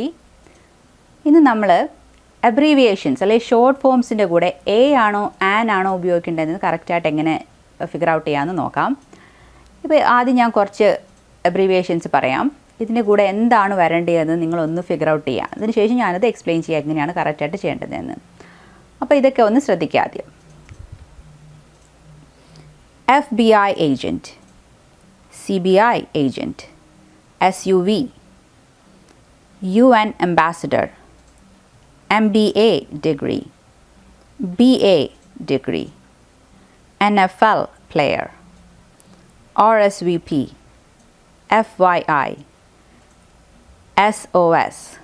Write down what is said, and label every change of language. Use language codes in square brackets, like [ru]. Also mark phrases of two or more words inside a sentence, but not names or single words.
[ml] ഇന്ന് നമ്മൾ abbreviations അല്ലെങ്കിൽ [en] short forms [ml] കൂടെ a ആണോ an ആണോ ഉപയോഗിക്കേണ്ടതെന്ന് കറക്റ്റായിട്ട് എങ്ങനെ [en] figure out [ml] ചെയ്യാമെന്ന് നോക്കാം. ഇപ്പോൾ ആദ്യം ഞാൻ കുറച്ച് abbreviations പറയാം. ഇതിൻ്റെ കൂടെ എന്താണ് വരേണ്ടതെന്ന് നിങ്ങളൊന്ന് [en] figure out [ml] ചെയ്യുക. അതിനുശേഷം ഞാനത് എക്സ്പ്ലെയിൻ ചെയ്യുക എങ്ങനെയാണ് കറക്റ്റായിട്ട് ചെയ്യേണ്ടതെന്ന്. അപ്പോൾ ഇതൊക്കെ ഒന്ന് ശ്രദ്ധിക്കുക ആദ്യം. [en] FBI agent, CBI agent, SUV, UN ambassador, MBA degree, BA degree, NFL player, RSVP, FYI, SOS.